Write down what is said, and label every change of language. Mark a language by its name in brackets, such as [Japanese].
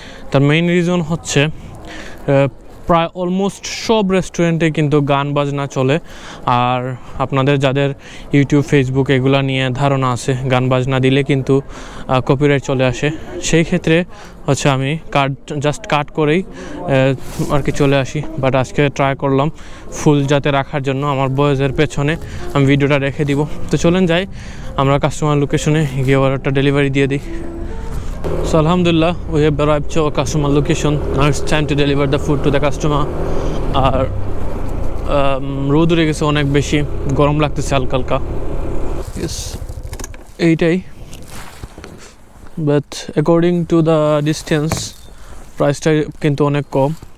[Bangla] তার main reason হচ্ছে প্রায় অলমোস্ট সব রেস্টুরেন্টে কিন্তু গান বাজনা চলে, আর আপনাদের যাদের ইউটিউব ফেসবুক এগুলা নিয়ে ধারণা আছে গান বাজনা দিলে কিন্তু কপিরাইট চলে আসে। সেই ক্ষেত্রে হচ্ছে আমি জাস্ট কাট করেই আর কি চলে আসি। বাট আজকে ট্রাই করলাম ফুল যাতে রাখার জন্য আমার বয়েজের পেছনে আমি ভিডিওটা রেখে দিব। তো চলেন যাই, আমরা কাস্টমার লোকেশনে গিয়ে অর্ডারটা ডেলিভারি দিয়ে দিই। [English] So alhamdulillah, we have arrived to our customer location. Now it's time to deliver the food to the customer. [Bangla] আর রোদ উঠে গেছে অনেক বেশি, গরম লাগতেছে হালকা হালকা, এইটাই। [English] but according to the distance [Bangla] প্রাইসটা কিন্তু অনেক কম।